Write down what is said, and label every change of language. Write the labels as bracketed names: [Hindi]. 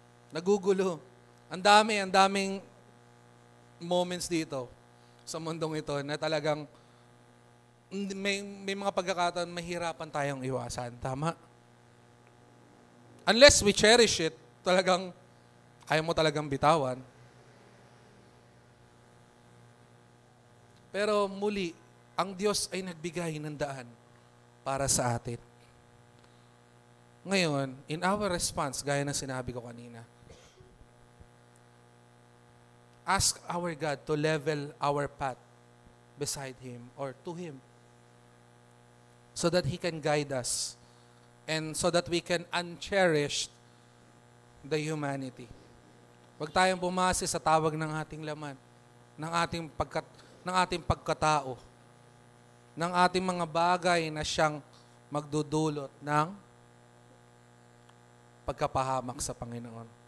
[Filipino] Nagugulo. Ang daming moments dito sa mundong ito na talagang may mga pagkakataon mahirapan tayong iwasan. Tama? [English] Unless we cherish it, [Filipino] talagang ayaw mo talagang bitawan. Pero muli, ang Diyos ay nagbigay ng daan para sa atin. [English] Ngayon, in our response, [Filipino] gaya ng sinabi ko kanina, [English] ask our God to level our path beside Him or to Him so that He can guide us and so that we can uncherish the humanity. [Filipino] Huwag tayong bumase sa tawag ng ating laman, ng ating pagkatao, ng ating mga bagay na siyang magdudulot ng pagkapahamak sa Panginoon.